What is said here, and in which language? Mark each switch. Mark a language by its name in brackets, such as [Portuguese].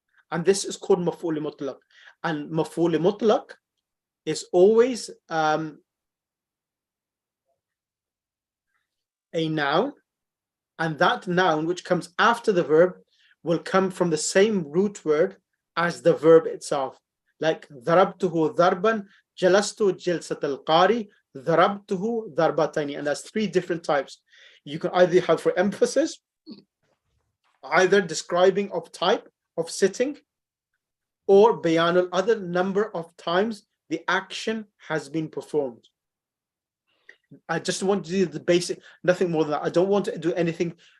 [English] And this is called maf'ul mutlaq. And maf'ul mutlaq is always a noun, and that noun which comes after the verb will come from the same root word as the verb itself. [Arabic] Like ضربته ضربا جلست جلسة القارئ ضربته ضربتين, [English] and that's 3 different types. You can either have for emphasis, either describing of type of sitting, or bayanul other number of times the action has been performed. I just want to do the basic, nothing more than that. I don't want to do anything.